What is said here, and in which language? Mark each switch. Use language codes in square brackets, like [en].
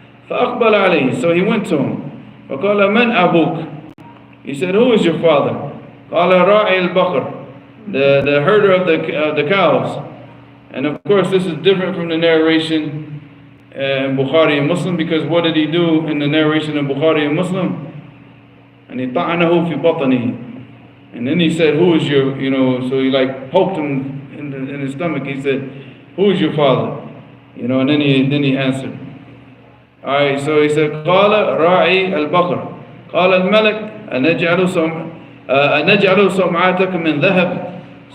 [ar] فَأَقْبَلَ عَلَيْهِ. [en] So he went to him. [ar] فَقَالَ مَنْ أَبُوكَ. [en] He said, who is your father? [ar] قَالَ رَاعِي الْبَقَرِ. [en] The herder of the cows. And of course this is different from the narration in Bukhari and Muslim, because what did he do in the narration in Bukhari and Muslim? And he [ar] طَعَنَهُ فِي بَطَنِهِ. [en] And then he said, who is your, you know, so he like poked him in his stomach. He said, who is your father? You know, and then he answered. Alright, so he said, [ar] قَالَ رَاعِي الْبَقَرِ. قَالَ الْمَلَكُ أَنَجْعَلُ صَمْعَتَكَ مِنْ ذَهَبٍ.